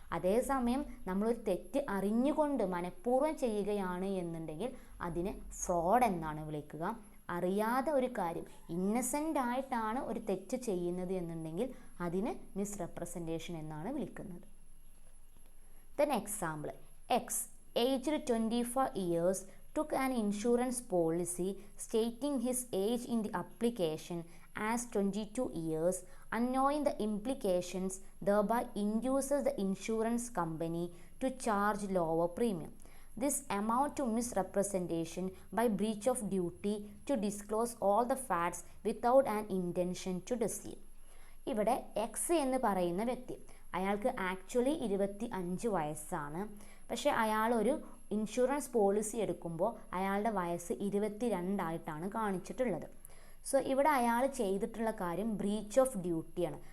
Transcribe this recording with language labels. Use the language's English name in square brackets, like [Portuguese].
[Malayalam] അതേസമയം നമ്മളൊരു തെറ്റ് അറിഞ്ഞുകൊണ്ട് മനഃപൂർവ്വം ചെയ്യുകയാണ് എന്നുണ്ടെങ്കിൽ അതിനെ ഫ്രോഡ് എന്നാണ് വിളിക്കുക. അറിയാതെ ഒരു കാര്യം ഇന്നസെൻ്റ് ആയിട്ടാണ് ഒരു തെറ്റ് ചെയ്യുന്നത് എന്നുണ്ടെങ്കിൽ അതിന് മിസ്റെപ്രസെൻറ്റേഷൻ എന്നാണ് വിളിക്കുന്നത്. [English] Then example, X, aged 25 years, took an insurance policy stating his age in the application as 22 years, unknowing the implications, thereby induces the insurance company to charge lower premium. This amount to misrepresentation by breach of duty to disclose all the facts without an intention to deceive. [Malayalam] ഇവിടെ X എന്ന് പറയുന്ന വ്യക്തി, അയാൾക്ക് actually 25 വയസ്സാണ്. പക്ഷേ അയാളൊരു insurance policy എടുക്കുമ്പോൾ അയാളുടെ വയസ്സ് 22 കാണിച്ചിട്ടുള്ളത്. സോ ഇവിടെ അയാൾ ചെയ്തിട്ടുള്ള കാര്യം [English] Breach of ഡ്യൂട്ടിയാണ്.